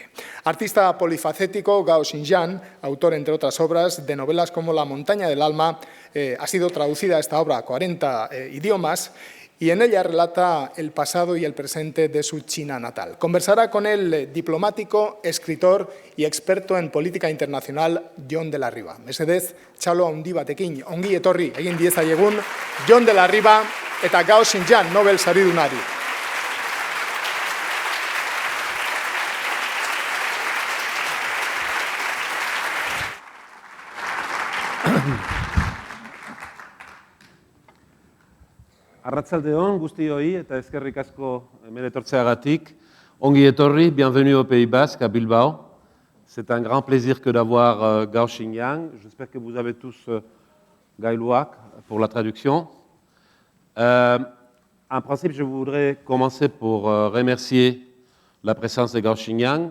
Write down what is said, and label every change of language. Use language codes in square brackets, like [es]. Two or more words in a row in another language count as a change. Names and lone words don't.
[es] Artista polifacético, Gao Xinjiang, autor, entre otras obras, de novelas como La montaña del alma, ha sido traducida esta obra a 40 idiomas, y en ella relata el pasado y el presente de su China natal. Conversará con el diplomático, escritor y experto en política internacional Jon de la Riba. [eu] Mesedez, txalo handi batekin, ongi etorri, egin diezaiegun, Jon de la Riba eta Gao Xinjiang Nobel saridunari. Arratsaldeon guztioi eta eskerrik asko hemen etortzeagatik. Ongi etorri, [fr] bienvenue au Pays Basque, à Bilbao. C'est un grand plaisir que d'avoir Gao Xinjiang. J'espère que vous avez tous Gailuak pour la traduction. En principe, je voudrais commencer pour remercier la présence de Gao Xinjiang.